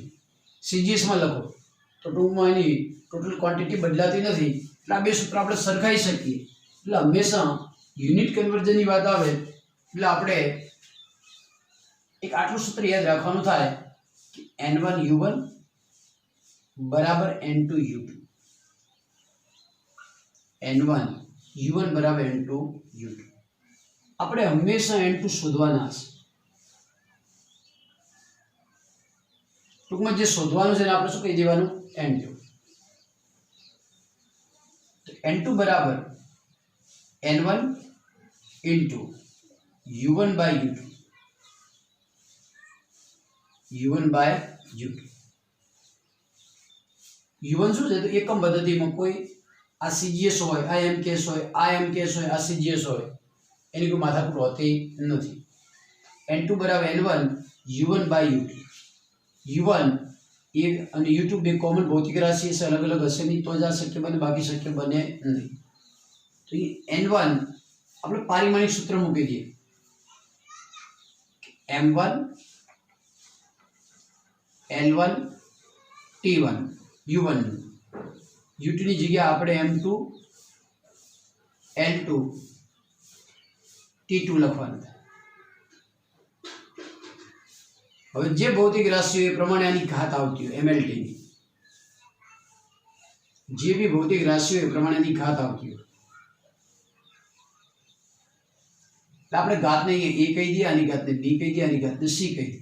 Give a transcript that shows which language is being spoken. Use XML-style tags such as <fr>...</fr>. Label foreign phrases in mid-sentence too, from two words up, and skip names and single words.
<gu>સીજીએસમાં લખો તો ટૂંકમાં એની</gu> <en>total quantity</en> <gu>બદલાતી નથી. એટલે આ બે સૂત્ર આપણે સરખાઈ શકીએ. એટલે હંમેશા</gu> <en>unit conversionની</en> <gu>વાત આવે એટલે આપણે એક આટલું સૂત્ર યાદ રાખવાનું થાય કે n1 u1 બરાબર n2 u2. n1 u1 બરાબર n2 u2. આપણે હંમેશા n2 શોધવાના છે. ટૂંકમાં જે શોધવાનું છે એને આપણે શું કહી દેવાનું n2. n2 બરાબર n1</gu> <en>into u1 by u2. u1 by u2.</en> <gu>u1 શું છે તો એકમ પદ્ધતિમાં કોઈ આ સીજીએસ હોય, આ એમકેસ હોય, આ એમકેસ હોય, આ સીજીએસ હોય, એની કોઈ માથાકૂટ હોતી નથી. n2 બરાબર n1</gu> <en>u1 by u2.</en> <gu>u1 એ અને u2 બે કોમન ભૌતિક રાશિ છે, અલગ અલગ હશે નહીં તો જ આ શક્ય બને, બાકી શક્ય બને નહીં. તો એ n1 આપણે પારિમાણિક સૂત્ર મૂકી દઈએ m1 l1 t1 u1. u2 ની જગ્યાએ આપણે m2 l2 t2 લખવાનું. હવે જે ભૌતિક રાશિઓ એ પ્રમાણે આની ઘાત આવતી હોય mlt ની, જે બી ભૌતિક રાશિઓ એ પ્રમાણે આની ઘાત આવતી હોય એટલે આપણે ઘાતને a કહી દઈએ, આની ઘાતને b કહી દઈએ, આની ઘાતને c કહી દઈએ.</gu>